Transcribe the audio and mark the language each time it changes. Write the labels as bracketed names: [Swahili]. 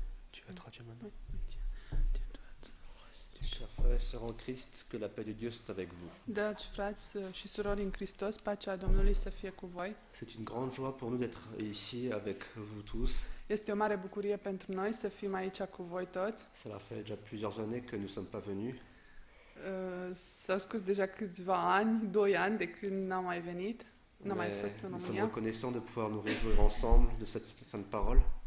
[French] Tu vas traduire maintenant? Chers frères et sœurs en Christ, que la paix de Dieu soit avec vous. [Romanian] Dragi frați și surori în Hristos, pacea Domnului să fie cu voi. [French] C'est une grande joie pour nous d'être ici avec vous tous. [Romanian] Este o mare bucurie pentru noi să fim aici cu voi toți. [French] Cela fait déjà plusieurs années que nous sommes pas venus. [Romanian] S-au scurs deja câțiva ani, 2 ani de când n-am mai venit, n-am mai fost în [French] Nous sommes [Romanian] România. [French] reconnaissants de pouvoir nous réjouir ensemble de cette sainte parole.